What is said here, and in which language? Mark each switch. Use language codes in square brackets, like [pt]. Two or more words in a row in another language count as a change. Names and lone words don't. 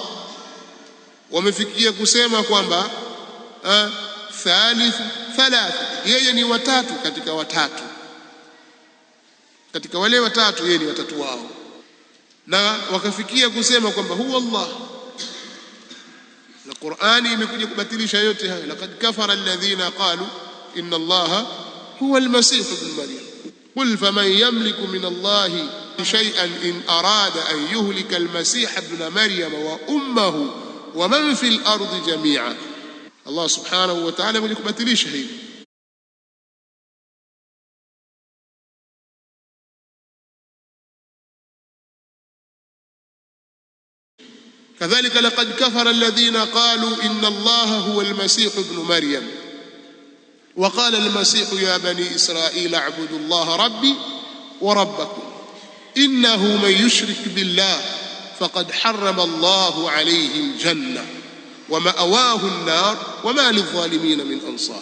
[sw] Wamefikia kusema kwamba [ar] ثالث ثلاثة, [sw] yeye ni watatu katika watatu, katika wale watatu yeye ni watatu wao, na wakafikia kusema kwamba [ar] هو الله. [sw] Na Qur'ani imekuja kubatilisha yote haya. [ar] لقد كفر الذين قالوا إن الله هو المسيح ابن مريم قل فمن يملك من الله شيئا إن أراد أن يهلك المسيح ابن مريم وأمه ومن في الأرض جميعا. [sw] Allah [ar] سبحانه وتعالى [sw] amekuja kubatilisha hili. [ar] كذلك لقد كفر الذين قالوا إن الله هو المسيح ابن مريم وقال المسيح يا بني إسرائيل اعبدوا الله ربي وربكم إنه من يشرك بالله فقد حرم الله عليه الجنة ومأواه النار وما للظالمين من أنصار.